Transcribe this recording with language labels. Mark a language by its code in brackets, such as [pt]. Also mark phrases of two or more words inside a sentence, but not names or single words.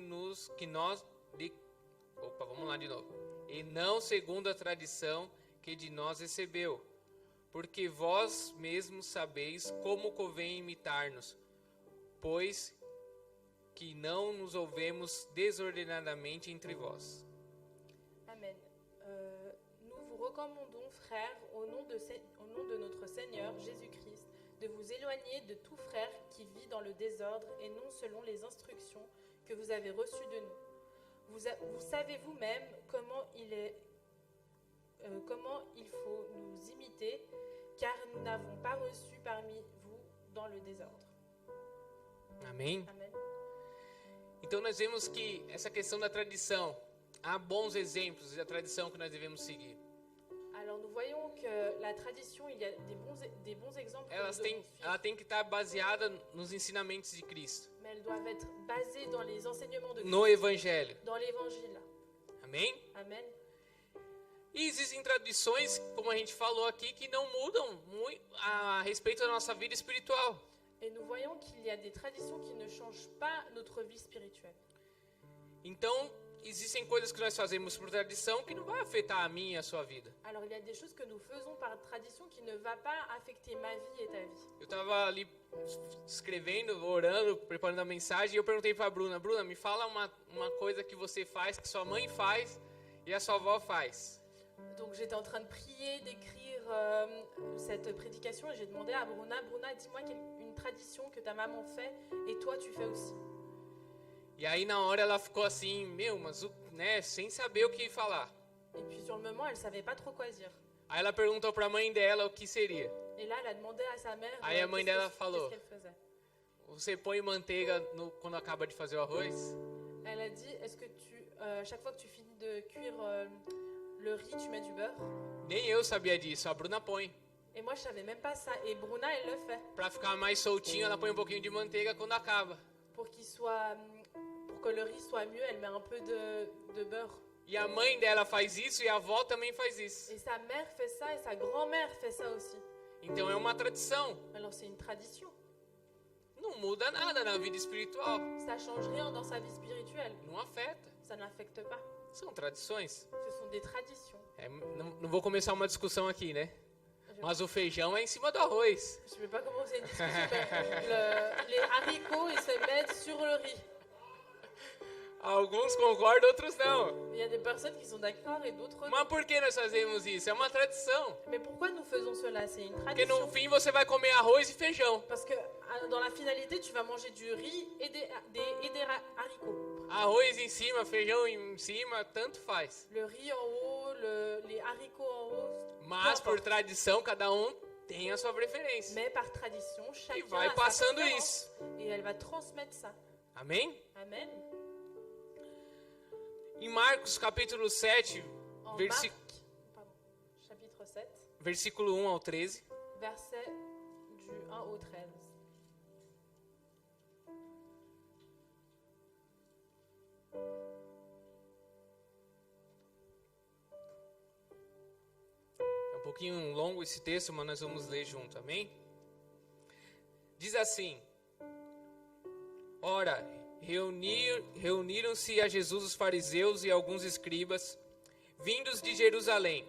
[pt] E não segundo a tradição que de nós recebeu, porque vós mesmos sabeis como convém imitar-nos, pois que não nos ouvemos desordenadamente entre vós. [fr] Amen. Nous vous recommandons, frères, au nom de notre Seigneur Jésus-Christ, de vous éloigner de tout frère qui vit dans le désordre et non selon les instructions que vous avez reçues de nous. Vous savez vous-même comment il comment il faut nous imiter, car nous n'avons pas reçu parmi vous dans le désordre. [pt] Amém? [fr] Amen. [pt] Então nós vemos que essa questão da tradição, há bons exemplos da tradição que nós devemos seguir. [fr] Alors nous voyons que la tradition, il y a des bons exemples que nous devons suivre, [pt] Ela tem que estar baseada nos ensinamentos de Cristo, [fr] mais elles doivent être basées dans les enseignements de Christ, [pt] no Evangelho. [fr] dans l'évangile. [pt] Amém? [fr] Amen. [pt] E existem tradições, como a gente falou aqui, que não mudam muito a respeito da nossa vida espiritual. [fr] Et nous voyons qu'il y a des traditions qui ne changent pas notre vie spirituelle. [pt] Então, existem coisas que nós fazemos por tradição que não vai afetar a minha e a sua vida. [fr] Alors il y a des choses que nous faisons par tradition qui ne va pas affecter ma vie et ta vie. [pt] Eu estava ali escrevendo, orando, preparando a mensagem, e eu perguntei para a Bruna, me fala uma coisa que você faz, que sua mãe faz e a sua avó faz. [fr] Donc j'étais en train de prier, d'écrire cette prédication et j'ai demandé à Bruna, dis-moi une tradition que ta maman fait et toi tu fais aussi. [pt] E aí na hora ela ficou assim, mas sem saber o que falar. [fr] Et puis sur le moment, elle savait pas trop quoi dire. [pt] Aí ela perguntou para a mãe dela o que seria. [fr] Et là, elle a demandé à sa mère [pt] Aí a mãe dela falou, [fr] qu'est-ce qu'elle faisait. [pt] Você põe manteiga quando acaba de fazer o arroz? [fr] Elle a dit, est-ce que chaque fois que tu finis de cuire le riz, tu mets du beurre? [pt] Nem eu sabia disso, a Bruna põe. [fr] Et moi, je savais même pas ça. Et Bruna, elle le fait. [pt] Para ficar mais soltinho, ela põe um pouquinho de manteiga quando acaba. [fr] Pour que le riz soit mieux, elle met un peu de beurre. [pt] E a mãe dela faz isso e a avó também faz isso. [fr] Et sa mère fait ça et sa grand-mère fait ça aussi. [pt] Então é uma tradição. [fr] Alors c'est une tradition. [pt] Não muda nada na vida espiritual. [fr] Ça change rien dans sa vie spirituelle. [pt] Não afeta. [fr] Ça n'affecte pas. [pt] São tradições. [fr] Ce sont des traditions. [pt] Não vou começar uma discussão aqui, né? Mas o feijão é em cima do arroz. [fr] Je ne vais pas commencer une discussion. Les haricots, ils se mettent sur le riz. [pt] Alguns concordam, outros não. [fr] Il y a des personnes qui sont d'accord et d'autres non. [pt] Mas por que nós fazemos isso? É uma tradição. [fr] Mais pourquoi nous faisons cela? C'est une [pt] Porque [fr] tradition. [pt] no fim você vai comer arroz e feijão. [fr] Parce que dans la finalité, tu vas manger du riz et des haricots. [pt] Arroz em cima, feijão em cima, tanto faz. [fr] Le riz en haut, les haricots en haut. [pt] Mas por tradição, cada um tem a sua preferência. [fr] Mais par tradition, [pt] E [fr] chacun [pt] vai [fr] a sa [pt] passando [fr] préférence. [pt] isso. [fr] Et elle va transmettre ça. [pt] Amém? [fr] Amen. [pt] Em Marcos capítulo 7, [fr] En chapitre 7, [pt] versículo 1 ao 13. [fr] verset du 1 au 13. [pt] É um pouquinho longo esse texto, mas nós vamos ler junto, amém? Diz assim: Ora, reuniram-se a Jesus os fariseus e alguns escribas, vindos de Jerusalém.